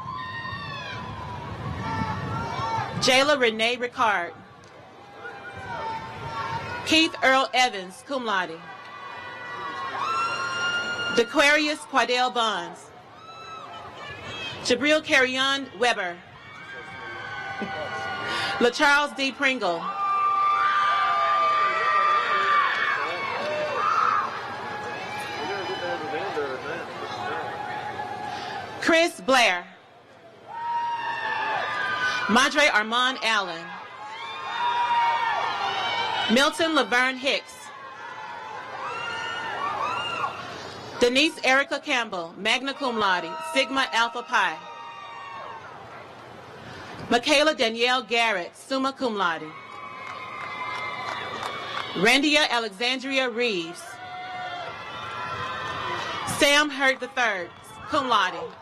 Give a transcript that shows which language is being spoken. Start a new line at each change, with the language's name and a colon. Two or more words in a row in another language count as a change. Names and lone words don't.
English: Jayla Renee Ricard. Keith Earl Evans,
Latin: cum laude.
English: Dequarius Quadell Bonds. Jabril Carrion Weber. LaCharles D. Pringle. Chris Blair. Madre Armand Allen. Milton Laverne Hicks. Denise Erica Campbell,
Latin: magna cum laude, Sigma Alpha Pi.
English: Michaela Danielle Garrett,
Latin: summa cum laude.
English: Randia Alexandria Reeves. Sam Hurt III,
Latin: cum laude.